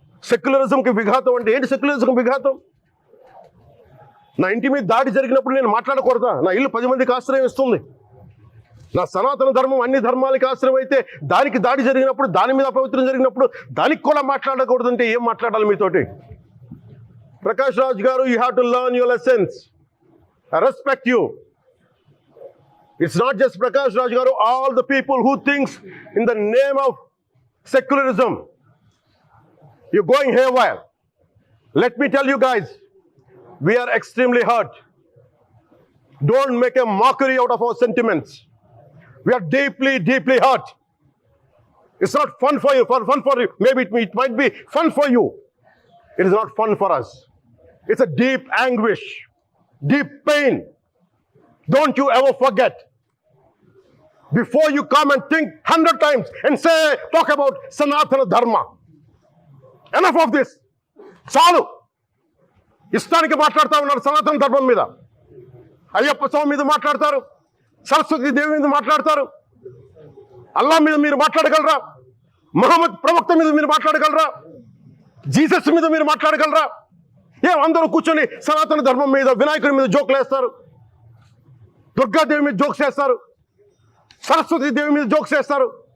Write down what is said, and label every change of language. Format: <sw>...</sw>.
<te>సెక్యులరిజంకి విఘాతం అంటే ఏంటి? సెక్యులరిజంకి విఘాతం? నా ఇంటి మీద దాడి జరిగినప్పుడు నేను మాట్లాడకూడదా? నా ఇల్లు 10 మందికి ఆశ్రయం ఇస్తుంది. నా సనాతన ధర్మం అన్ని ధర్మాలకి ఆశ్రయం అయితే, దానికి దాడి జరిగినప్పుడు, దాని మీద అపవిత్రం జరిగినప్పుడు దానికి కూడా మాట్లాడకూడదు అంటే ఏం మాట్లాడాలి మీతోటి?</te> <en>Prakash Raj garu, you have to learn your lessons. I respect you. It's not just Prakash Raj garu, all the people who thinks in the name of secularism, you're going haywire. Let me tell you guys, we are extremely hurt. Don't make a mockery out of our sentiments. We are deeply, deeply hurt. It's not fun for you, maybe it might be fun for you. It is not fun for us. It's a deep anguish, deep pain. Don't you ever forget. Before you come and think 100 times and talk about Sanatana Dharma. Enough of this.</en> <te>చాలు. ఇష్టానికి మాట్లాడుతూ ఉన్నారు సనాతన ధర్మం మీద. అయ్యప్ప స్వామి మీద మాట్లాడతారు, సరస్వతి దేవి మీద మాట్లాడతారు. అల్లా మీద మీరు మాట్లాడగలరా? మహమ్మద్ ప్రవక్త మీద మీరు మాట్లాడగలరా? జీసస్ మీద మీరు మాట్లాడగలరా? అందరూ కూర్చొని సనాతన ధర్మం మీద, వినాయకుడి మీద జోకులు వేస్తారు, దుర్గాదేవి మీద జోక్స్ వేస్తారు, సరస్వతి దేవి మీద జోక్స్ వేస్తారు.</te>